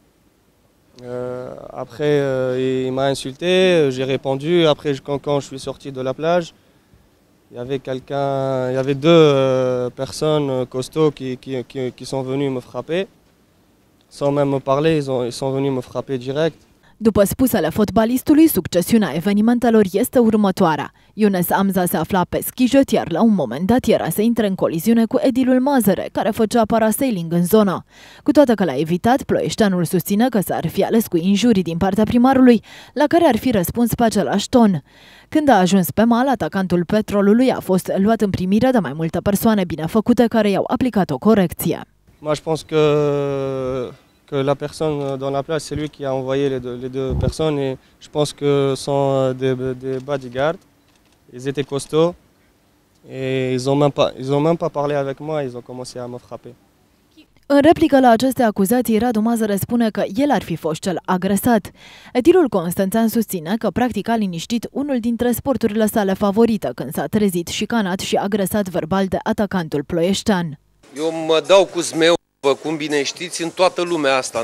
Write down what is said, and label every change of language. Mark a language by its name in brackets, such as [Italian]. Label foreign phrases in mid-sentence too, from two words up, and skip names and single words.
[French] Après, il m'a insulté, j'ai répondu. Après, quand je suis sorti de la plage, il y avait deux personnes costauds qui sont venus me frapper. Sans même me parler, ils sont venus me frapper direct. [Romanian] După spusele fotbalistului, succesiunea evenimentelor este următoarea. Younes Amza se afla pe schijet, iar la un moment dat era să intre în coliziune cu edilul Mazăre, care făcea parasailing în zonă. Cu toate că l-a evitat, ploieșteanul susține că s-ar fi ales cu injurii din partea primarului, la care ar fi răspuns pe același ton. Când a ajuns pe mal, atacantul Petrolului a fost luat în primire de mai multe persoane binefăcute care i-au aplicat o corecție. [French] Moi, je pense que la personne dans la plage, c'est lui qui a envoyé les deux personnes et je pense que sont des bodyguards. Ils étaient costauds et ils ont même pas parlé avec moi, ils ont commencé à me frapper. [Romanian] În replică la aceste acuzații, Radu Mazăre spune că el ar fi fost cel agresat. Edilul constanțean susține că practic a liniștit unul dintre sporturile sale favorite când s-a trezit șicanat și agresat verbal de atacantul ploieștean. Eu mă dau cu zmeu, cum bine știți, în toată lumea asta.